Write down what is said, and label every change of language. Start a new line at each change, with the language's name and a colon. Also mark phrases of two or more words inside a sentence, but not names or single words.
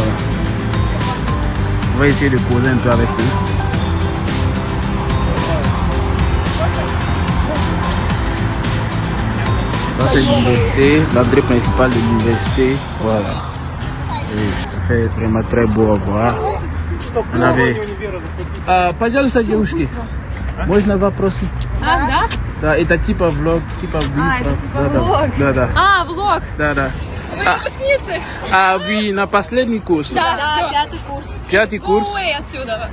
French: On va essayer de poser un peu avec eux. Ça, c'est l'université, l'entrée principale de l'université. Voilà. Et ça fait vraiment très beau à voir. On avait...
Russian: Пожалуйста, девушки, можно вопросы? Да? Да, это типа влог, типа быстро. Это типа влог? Да. Влог. Да. Вы выпускницы? Вы на последний курс? Да, пятый курс. Пятый курс? Ой, отсюда.